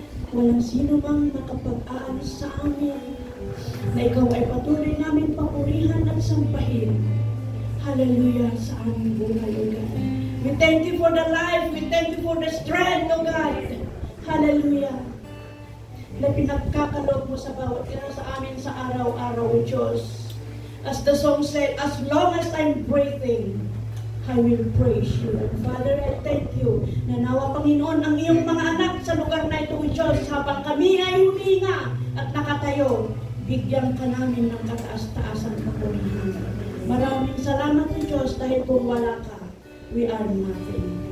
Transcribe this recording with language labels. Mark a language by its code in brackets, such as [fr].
[tl] Walang sino mang makapag-aalis sa amin na ikaw ay patuloy namin papurihan at sampahin. Hallelujah sa aming buhay, O God. [en] We thank you for the life. We thank you for the strength, O God. Hallelujah. [tl] Na pinagkakaloob mo sa bawat isa sa amin sa araw-araw, O Diyos. [en] As the song said, as long as I'm breathing, I will praise you. And Father, I thank you [tl] na nawa, Panginoon, ang iyong mga anak sa lugar na ito, O Diyos, habang kami ay huminga at nakatayo, bigyan ka namin ng kataas-taasan papurihan. Maraming salamat, O Diyos, dahil kung wala ka, [en] we are nothing.